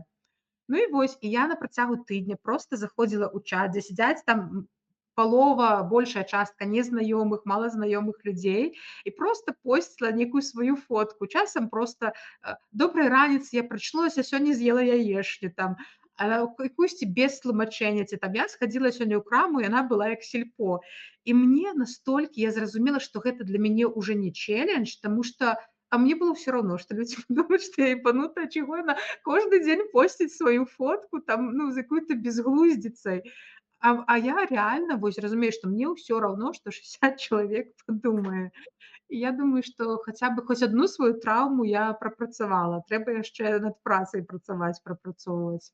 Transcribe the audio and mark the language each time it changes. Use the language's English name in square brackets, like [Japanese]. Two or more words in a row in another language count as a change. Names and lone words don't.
[Belarusian] Ну і вось, і я на працягу тыдня проста заходзіла ў чат, дзе сядзяць там палова, большая частка незнаёмых, малазнаёмых людзей, і проста посціла нейкую сваю фотку. Часам проста: добрай раніцы, я прачнулася, сёння з'ела яешню, там, якусьці без тлумачэння, ці там я схадзіла сёння ў краму, яна была як сельпо. І мне настолькі я зразумела, што гэта для мяне ўжо не чэлендж, таму што [Russian] А мне было все равно, что люди подумают, что я ебанутая, чего она каждый день постить свою фотку там, ну, [Belarusian] з якой-то безглуздицай. Я реально вось разумею, што мне ўсё равно, што 60 чалавек падумае. І я думаю, што хаця бы хоць адну сваю траўму я прапрацавала. Трэба яшчэ над працай працаваць, прапрацоўваць.